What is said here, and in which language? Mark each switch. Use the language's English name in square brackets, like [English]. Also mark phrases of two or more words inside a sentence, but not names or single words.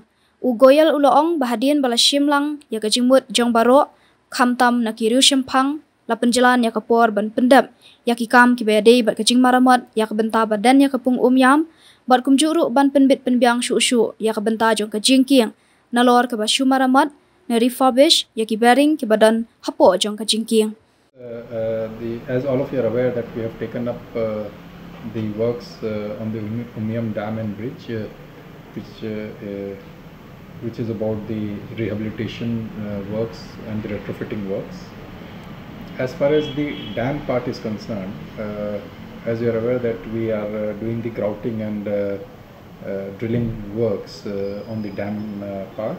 [Khasi] U Goyal uloong bahadian bala shimlang ya ke jingmut jong baro, khamtam na ki Pung, la Pynjlan ya kapor ban Pyndep ya ki kam ki bayadei bat kajing Maramot ya Bynta badan ya Pung Umïam bat kumjuru ban penbit penbiang syu ya Bynta jong kajing king nalor ke basyu Maramot na refurbish ya ki baring ki badan hapo jong kajing king. [English] As all of you are aware that we have taken up the works on the Umïam Dam and Bridge, which is about the rehabilitation works and the retrofitting works. As far as the dam part is concerned, as you are aware that we are doing the grouting and drilling works on the dam part.